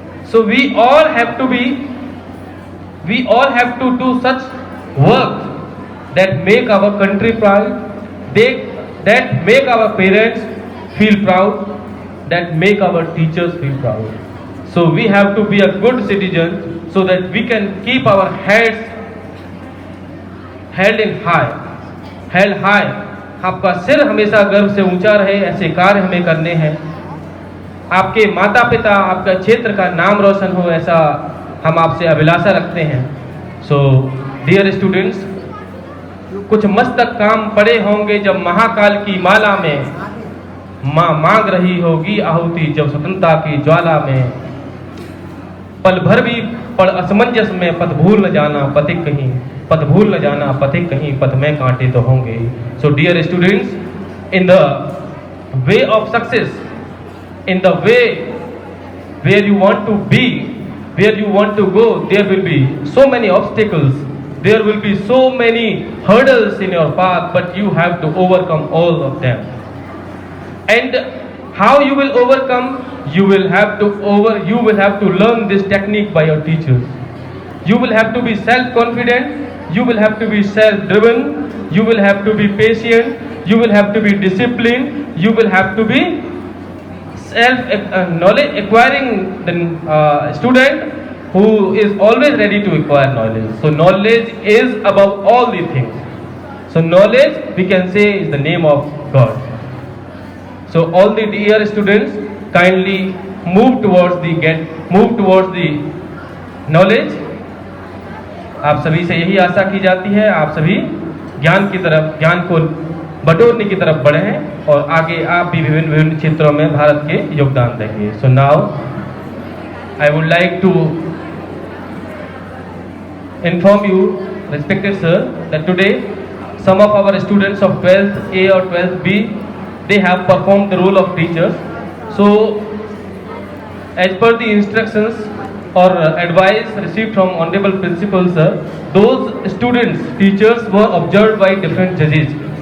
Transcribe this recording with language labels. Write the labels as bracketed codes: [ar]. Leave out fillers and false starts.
[en] So we all have to do such work that make our country proud, that make our parents feel proud, that make our teachers feel proud. So we have to be a good citizen so that we can keep our heads held high. [hi] आपका सिर हमेशा गर्व से ऊंचा रहे, ऐसे कार्य हमें करने हैं। आपके माता पिता, आपका क्षेत्र का नाम रोशन हो, ऐसा हम आपसे अभिलाषा रखते हैं। [en] so dear students, [hi] कुछ मस्तक काम पड़े होंगे जब महाकाल की माला में माँ मांग रही होगी आहुति, जब स्वतंत्रता की ज्वाला में पल भर भी पड़ असमंजस में पथ भूल न जाना पथिक कहीं, पथ भूल न जाना पथिक कहीं, पथ में कांटे तो होंगे। [en] So dear students, in the way of success, in the way where you want to be, where you want to go, there will be so many obstacles, there will be so many hurdles in your path, but you have to overcome all of them. And how you will overcome? You will have to learn this technique by your teachers. You will have to be self-confident, you will have to be self-driven, you will have to be patient, you will have to be disciplined, you will have to be knowledge acquiring the student who is always ready to acquire knowledge. So knowledge is above all the things. So knowledge, we can say, is the name of God. So all the dear students, kindly move towards the knowledge. [hi] आप सभी से यही आशा की जाती है, आप सभी ज्ञान को बटोरने की तरफ बढ़े हैं और आगे आप भी विभिन्न क्षेत्रों में भारत के योगदान देंगे। [en] So now I would like to inform you, respected sir, that today some of our students of 12th A or 12th B, they have performed the role of teachers. So as per the instructions or advice received from honorable principal sir, those students, teachers were observed by different judges.